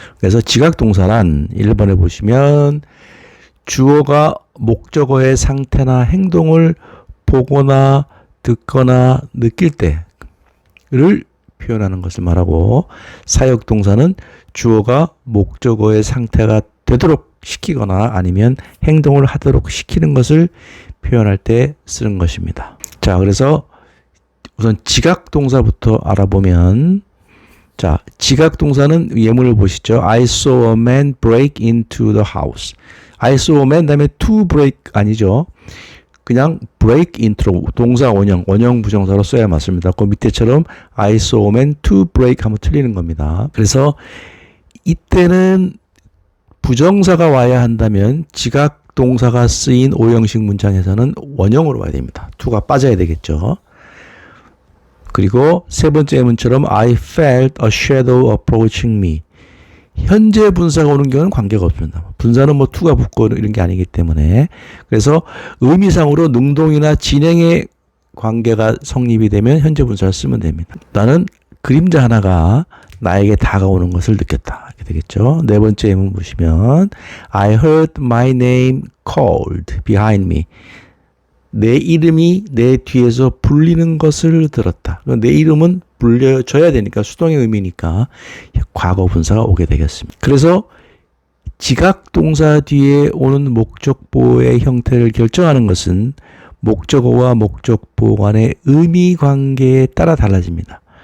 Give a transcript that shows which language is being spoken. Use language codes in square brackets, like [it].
[ko] 그래서 지각동사란 1번에 보시면 주어가 목적어의 상태나 행동을 보거나 듣거나 느낄 때를 표현하는 것을 말하고 사역동사는 주어가 목적어의 상태가 되도록 시키거나 아니면 행동을 하도록 시키는 것을 표현할 때 쓰는 것입니다. 자, 그래서 우선 지각동사부터 알아보면 자, 지각동사는 예문을 보시죠. [en] I saw a man break into the house. I saw a man [ko] 다음에 [en] to break [ko] 아니죠. 그냥 break into 동사 원형 부정사로 써야 맞습니다. 그 밑에처럼 [en] I saw a man to break [ko] 하면 틀리는 겁니다. 그래서 이때는 부정사가 와야 한다면 지각 동사가 쓰인 오형식 문장에서는 원형으로 와야 됩니다. to가 빠져야 되겠죠. 그리고 세 번째 예문처럼 [en] I felt a shadow approaching me. [ko] 현재 분사가 오는 경우는 관계가 없습니다. 분사는 뭐 to가 붙고 이런 게 아니기 때문에. 그래서 의미상으로 능동이나 진행의 관계가 성립이 되면 현재 분사를 쓰면 됩니다. 나는 그림자 하나가 나에게 다가오는 것을 느꼈다. 이렇게 되겠죠. 네 번째 예문 보시면 [en] I heard my name called behind me. [ko] 내 이름이 내 뒤에서 불리는 것을 들었다. 내 이름은 불려줘야 되니까 수동의 의미니까 과거 분사가 오게 되겠습니다. 그래서 지각 동사 뒤에 오는 목적보의 형태를 결정하는 것은 목적어와 목적보 간의 의미 관계에 따라 달라집니다.